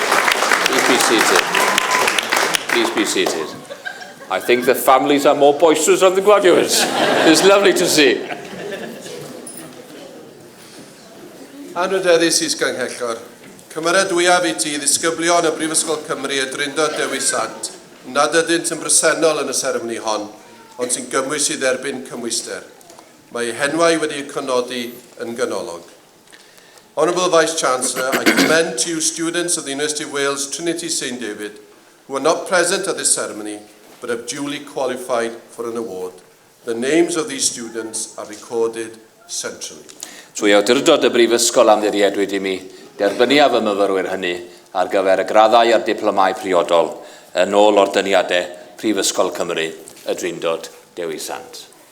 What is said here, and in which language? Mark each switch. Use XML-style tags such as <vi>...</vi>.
<en>Please be seated. I think the families are more boisterous than the graduates. It's lovely to see.</en> <cy>Anrhydeddus is-ganghellor, cymeradwyaf I ti ddisgyblion y Brifysgol Cymru a Drindod Dewi Sant, nad ydynt yn bresennol yn y seremoni hon, ond sy'n gymwys I dderbyn cymwyster. Mae henwau wedi cynodi yn ganolog.</cy> <en>Honourable Vice-Chancellor, I commend to you students of the University of Wales, Trinity St David, who are not present at this ceremony, but have duly qualified for an award. The names of these students are recorded centrally.</en> <cy>Trwy awdurdod y Brifysgol amddiriedwyd I mi, derbyniaf y myfyrwyr hynny ar gyfer y graddau a'r diplomau priodol yn ôl ordyniadau Prifysgol Cymru, y Drindod Dewi Sant.</cy>